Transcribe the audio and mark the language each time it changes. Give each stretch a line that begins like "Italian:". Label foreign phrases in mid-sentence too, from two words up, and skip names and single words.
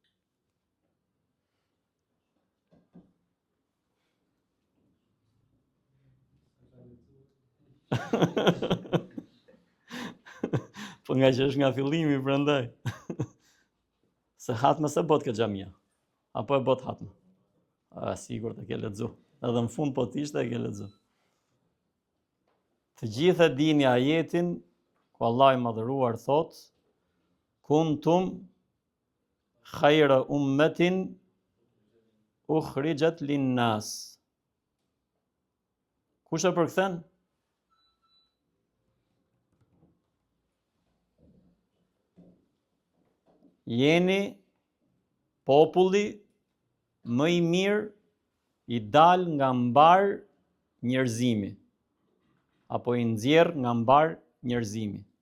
Albanian: Po nga që është nga fillimi, prandaj. Se hatma se bot këtë xhamia. Apo e bot hatma? Sigur të ke lexu. Edhe në fund po t'ishte e ke lexu. Të gjithë e dini ajetin ku Allah i madhëruar thot:
Arabic: كنتم خير أمة أخرجت للناس.
Albanian: Kush e përkthen? Jeni populli më i mirë i dal nga mbar njerëzimi, apo i nxjerr nga mbar njerëzimi.